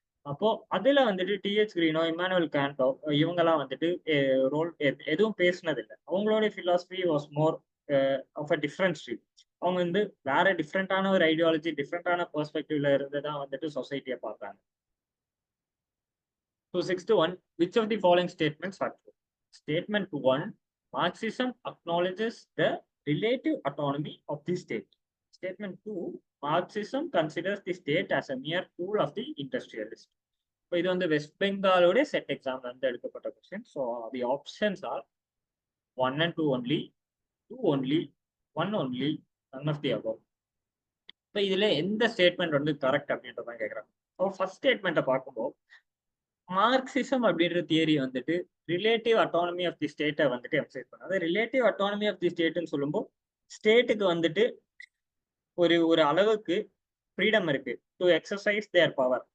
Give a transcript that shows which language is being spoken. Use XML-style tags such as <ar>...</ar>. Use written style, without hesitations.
<ta>அப்போ அதுல வந்துட்டு டிஹெச் கிரீனோ இமானுவல் கேண்டோ இவங்கெல்லாம் வந்துட்டு ரோல் எதுவும் பேசினது இல்லை.</ta> <en>அவங்களோட philosophy was more of a different stream.</en> <ta>அவங்க வந்து வேற டிஃப்ரெண்டான ஒரு ஐடியாலஜி டிஃப்ரெண்டான பெர்ஸ்பெக்டிவ்ல இருந்து தான் வந்துட்டு சொசைட்டியை பார்த்தாங்க.</ta> <en>So 61, which of the following statements are true? Statement 1, Marxism acknowledges the relative autonomy of the state. Statement 2, Marxism considers the state as a mere tool of the industrialist.</en> <ta>So இது வந்து west பெங்காலோட set எக்ஸாம்ல இருந்து எடுக்கப்பட்ட question.</ta> <en>So the options are 1 and 2 only, 2 only, 1 only, none of the above.</en> <ta>இப்போ இதுல எந்த statement வந்து correct அப்படின்றதான் கேட்குறாங்க. ஸோ ஃபர்ஸ்ட் ஸ்டேட்மெண்ட்டை பார்க்கும்போது மார்க்சிசம் அப்படின்ற தியரி வந்துட்டு ரிலேட்டிவ் அட்டானமி ஆஃப் தி ஸ்டேட்டை வந்துட்டு எம்சைஸ் பண்ணாது. ரிலேட்டிவ் அட்டானமி ஆஃப் தி ஸ்டேட்னு சொல்லும்போது ஸ்டேட்டுக்கு வந்துட்டு ஒரு அளவுக்கு ஃப்ரீடம் இருக்கு டு எக்ஸசைஸ் தேர் பவர்.</ta>